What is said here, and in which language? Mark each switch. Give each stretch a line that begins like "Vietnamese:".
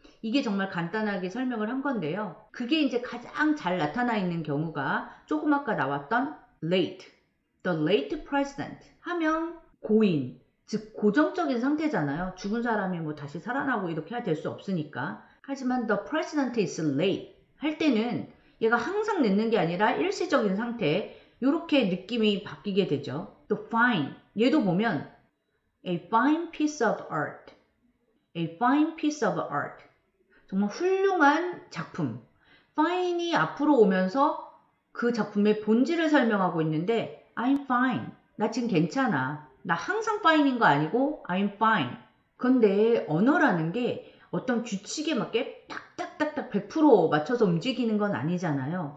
Korean: 이게 정말 간단하게 설명을 한 건데요. 그게 이제 가장 잘 나타나 있는 경우가 조금 아까 나왔던 late,
English: the late president
Korean: 하면 고인, 즉 고정적인 상태잖아요. 죽은 사람이 뭐 다시 살아나고 이렇게 될 수 없으니까. 하지만
English: the president is late
Korean: 할 때는 얘가 항상 늦는 게 아니라 일시적인 상태, 이렇게 느낌이 바뀌게 되죠. 또 fine, 얘도 보면
English: a fine piece of art,
Korean: a fine piece of art, 정말 훌륭한 작품. fine이 앞으로 오면서 그 작품의 본질을 설명하고 있는데
English: I'm fine,
Korean: 나 지금 괜찮아. 나 항상 fine인 거 아니고
English: I'm fine.
Korean: 근데 언어라는 게 어떤 규칙에 맞게 딱딱딱딱 100% 맞춰서 움직이는 건 아니잖아요.